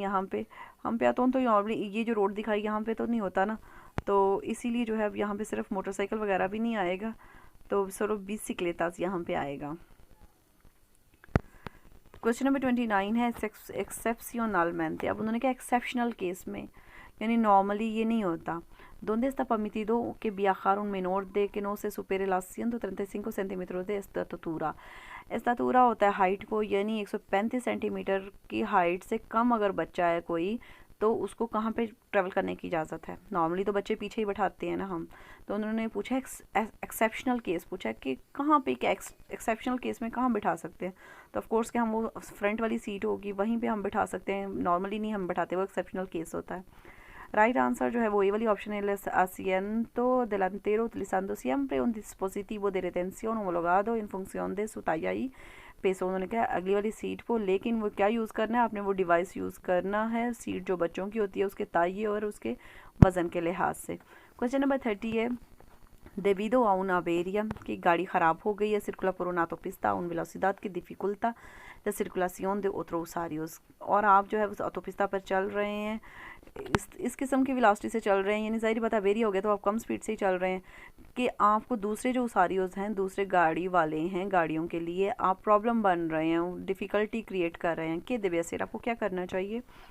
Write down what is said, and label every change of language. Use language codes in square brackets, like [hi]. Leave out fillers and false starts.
[hi] यहाँ पे हम प्यातोन तो नॉर्मली ये जो रोड दिखाई यहाँ पे तो नहीं होता ना, तो इसीलिए जो है अब यहाँ पे सिर्फ मोटरसाइकिल वगैरह भी नहीं आएगा, तो सिर्फ बिसिक्लेतास यहाँ पे आएगा। क्वेश्चन नंबर 29 है, एक्सेप्शनलmente, अब उन्होंने कहा एक्सेप्शनल केस में, यानी नॉर्मली ये नहीं होता। [es] ¿Dónde está permitido que viajar un menor de que no se supere los 135 centímetros de estatura? [hi] इस्तातूरा होता है हाइट को, यानी 135 सेंटीमीटर की हाइट से कम अगर बच्चा है कोई, तो उसको कहाँ पे ट्रैवल करने की इजाज़त है। नॉर्मली तो बच्चे पीछे ही बैठाते हैं ना हम, तो उन्होंने पूछा एक्सेप्शनल केस पूछा कि कहाँ पे, क्या एक्सेप्शनल केस में कहाँ बिठा सकते हैं। तो ऑफ कोर्स कि हम वो फ्रंट वाली सीट होगी वहीं पे हम बिठा सकते हैं, नॉर्मली नहीं हम बिठाते, वो एक्सेप्शनल केस होता है। राइट आंसर जो है वो ये वाली ऑप्शन है, [es] el asiento delantero utilizando siempre un dispositivo de retención homologado en función de su talla y पेसो। [hi] उन्होंने कहा अगली वाली सीट को, लेकिन वो क्या यूज़ करना है, आपने वो डिवाइस यूज़ करना है सीट जो बच्चों की होती है उसके ताइये और उसके वज़न के लिहाज से। क्वेश्चन नंबर 30 है, [es] debido a una avería, [hi] कि गाड़ी ख़राब हो गई है, [es] circula por una autopista a una velocidad que dificulta la circulación de otros usuarios, [hi] और आप जो है उस ऑटोपिस्ता पर चल रहे हैं, इस किस्म की वेलोसिटी से चल रहे हैं, यानी ज़ाहिर बात है वेरी हो गया तो आप कम स्पीड से ही चल रहे हैं कि आपको दूसरे जो उसारियोज़ हैं, दूसरे गाड़ी वाले हैं, गाड़ियों के लिए आप प्रॉब्लम बन रहे हैं, डिफ़िकल्टी क्रिएट कर रहे हैं, कि देवे से आपको क्या करना चाहिए।